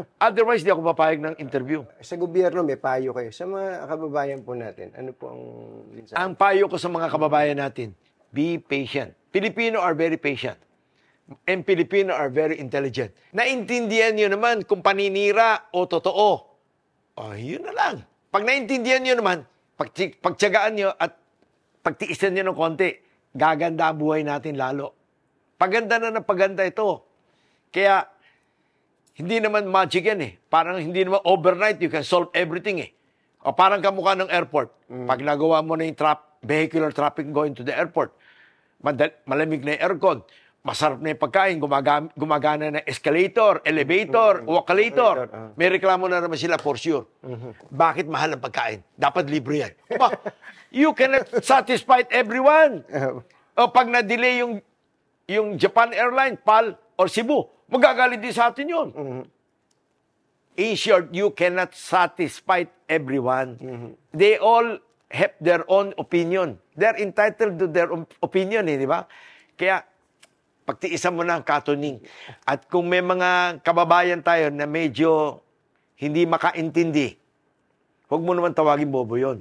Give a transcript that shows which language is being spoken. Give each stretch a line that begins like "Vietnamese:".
Filipino: Otherwise, di ako papayag ng interview. Sa gobyerno, may payo kayo. Sa mga kababayan po natin, ano po ang mensahe? Ang payo ko sa mga kababayan natin,
English: be patient. Filipino are very patient. And Filipino are very intelligent.
Filipino: Naintindihan nyo naman kung paninira o totoo. Yun na lang. Pag naintindihan nyo naman, pagtiyagaan nyo at pagtiisan nyo ng konti, gaganda ang buhay natin lalo. Paganda na ng paganda ito. Kaya, hindi naman magic yan eh. Parang hindi naman overnight,
English: you can solve everything
Filipino: eh. O parang kamukha ng airport. Pag nagawa mo na yung
English: vehicular traffic going to the airport,
Filipino: malamig na yung aircon, masarap na yung pagkain, gumagana na escalator, elevator, walkalator. May reklamo na naman sila
English: for sure.
Filipino: Bakit mahal ang pagkain? Dapat libre yan.
English: You cannot satisfy everyone.
Filipino: O pag na-delay yung Japan Airlines, PAL, or Cebu, magagalit din sa atin yun.
English: In short, you cannot satisfy everyone. They all have their own opinion. They're entitled to their opinion,
Filipino: di ba? Kaya, pagtiisan mo na ang Katuning. At kung may mga kababayan tayo na medyo hindi makaintindi, huwag mo naman tawagin bobo yun.